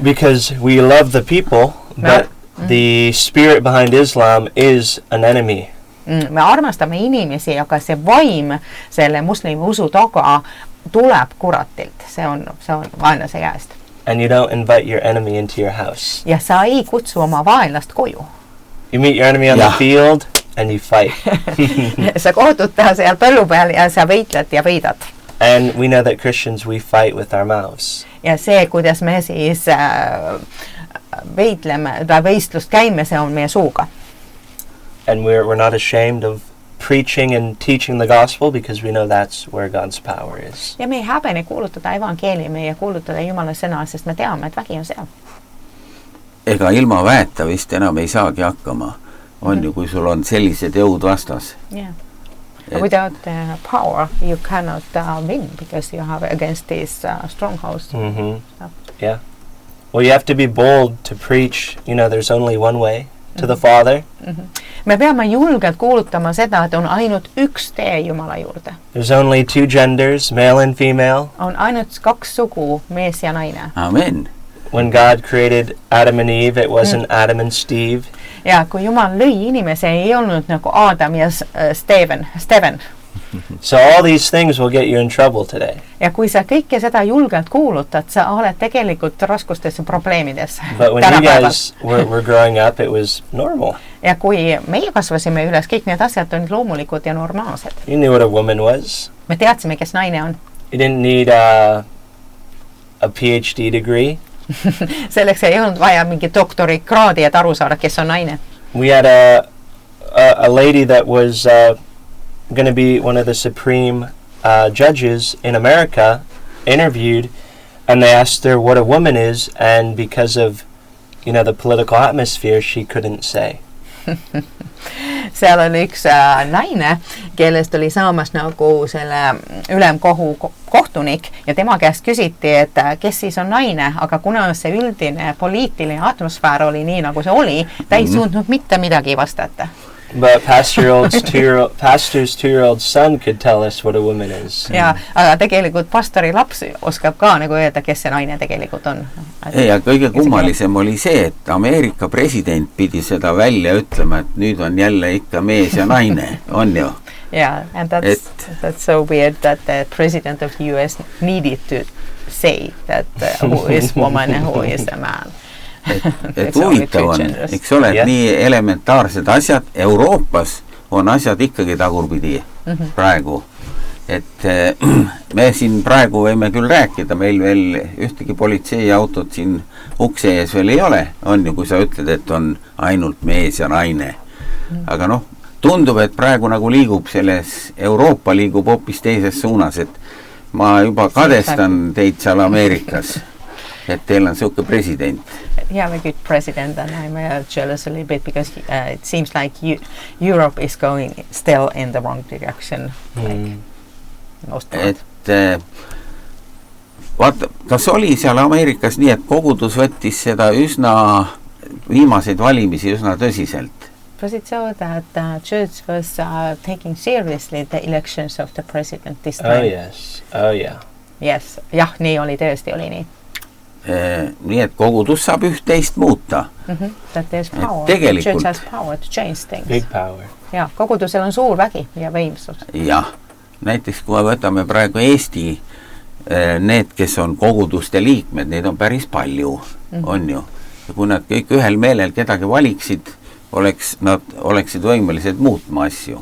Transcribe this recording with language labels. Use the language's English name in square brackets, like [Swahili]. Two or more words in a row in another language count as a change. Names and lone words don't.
[English] Because we love the people, but the spirit behind Islam is an enemy. [Estonian] Me armastame inimesi, aga see vaim selle muslimi usu taga tuleb kuratilt. See on vaenlase käest. [English] And you don't invite your enemy into your house. [Estonian] Ja sa ei kutsu oma vaenlast koju. [English] You meet your enemy on the field and you fight. [Estonian] Sa kohtud ta seal põllu peal ja sa võitled ja võidad. [English] And we know that Christians, we fight with our mouths. [Estonian] Ja see, kuidas me siis võitleme, võistlust käime, see on meie suuga. [English] And we're not ashamed of preaching and teaching the gospel because we know that's where God's power is. [Estonian] Ja me ei häbene kuulutada evangeeliumi ja kuulutada Jumala sõna, sest me teame, et vägi on seal. Ega ilma väeta vist enam ei saagi hakkama. On ju, kui sul on sellised jõud vastas. [English] Yeah. Without power, you cannot win because you have against these strongholds. Yeah. Well, you have to be bold to preach. You know, there's only one way to the Father. [Estonian] Me peame julgelt kuulutama seda, et on ainult üks tee Jumala juurde. [English] There's only two genders, male and female. [Estonian] On ainult kaks sugu, mees ja naine. [English] Amen. When God created Adam and Eve, it wasn't Adam and Steve. [Estonian] Ja kui Jumal lõi inimese, ei olnud nagu Adam ja Steven. [English] So all these things will get you in trouble today. [Estonian] Ja kui sa kõike seda julgelt kuulutad, sa oled tegelikult raskustes ja probleemides. [English] But when you guys were growing up, it was normal. [Estonian] Ja kui meie kasvasime üles, kõik need asjad on loomulikud ja normaalsed. [English] You knew what a woman was. [Estonian] Me teadsime, kes naine on. [English] You didn't need a PhD degree. [Estonian] Selleks ei olnud vaja mingi doktori kraadi, et aru saada, kes on naine. [English] We had a lady that was going to be one of the supreme judges in America interviewed, and they asked her what a woman is, and because of, you know, the political atmosphere, she couldn't say. [Estonian] Seal oli üks naine, kellest oli saamas nagu selle ülemkohu kohtunik ja tema käest küsiti, et kes siis on naine, aga kuna see üldine poliitiline atmosfäär oli nii, nagu see oli, ta ei suutnud mitte midagi vastata. [English] But pastor's two-year-old son could tell us what a woman is. [Estonian] Ja, aga tegelikult pastori laps oskab ka nagu öelda, kes see naine tegelikult on. Ja kõige kummalisem oli see, et Ameerika president pidi seda välja ütlema, et nüüd on jälle ikka mees ja naine, on ju? [English] Yeah, and that's so weird that the president of the US needed to say that who is woman and who is a man. [Estonian] Et huvitav on, eks ole, et nii elementaarsed asjad, Euroopas on asjad ikkagi tagurpidi praegu. Et me siin praegu võime küll rääkida, meil veel ühtegi politseiautot siin ukse ees veel ei ole, on ju, kui sa ütled, et on ainult mees ja naine. Aga noh, tundub, et praegu nagu liigub selles, Euroopa liigub hoopis teises suunas, et ma juba kadestan teid seal Ameerikas, et teil on selline president. [English] You have a good president, and I'm jealous a little bit because it seems like Europe is going still in the wrong direction. [Estonian] et vaata, kas oli seal Ameerikas nii, et kogudus võttis seda viimaseid valimisi üsna tõsiselt? [English] Was it so that the church was taking seriously the elections of the president this time? Oh, yes. Oh, yeah. Yes. [Estonian] Jah, nii oli, tõesti oli nii. Nii, et kogudus saab üht-teist muuta. [English] That there's power. [Estonian] Tegelikult. [English] The church has power to change things. Big power. [Estonian] Ja, kogudusel on suur vägi ja võimsus. Jah. Näiteks kui võtame praegu Eesti, need, kes on koguduste liikmed, neid on päris palju, on ju. Ja kui nad kõik ühel meelel kedagi valiksid, nad oleksid võimelised muutma asju.